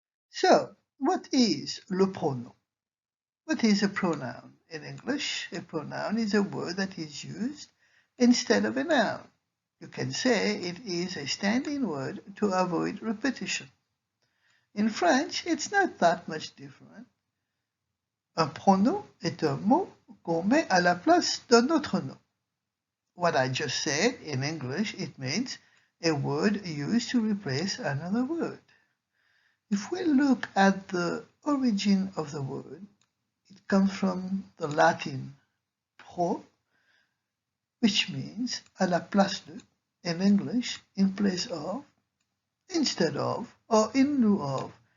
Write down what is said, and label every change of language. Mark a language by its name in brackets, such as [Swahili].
[English] So, what is [French] le pronom? [English] What is a pronoun? In English, a pronoun is a word that is used instead of a noun. You can say it is a standing word to avoid repetition. In French, it's not that much different. [French] Un pronom est un mot qu'on met à la place d'un autre nom. [English] What I just said in English, it means a word used to replace another word. If we look at the origin of the word, it comes from the Latin pro, which means [French] à la place de, [English] in English, in place of, instead of, or in lieu of.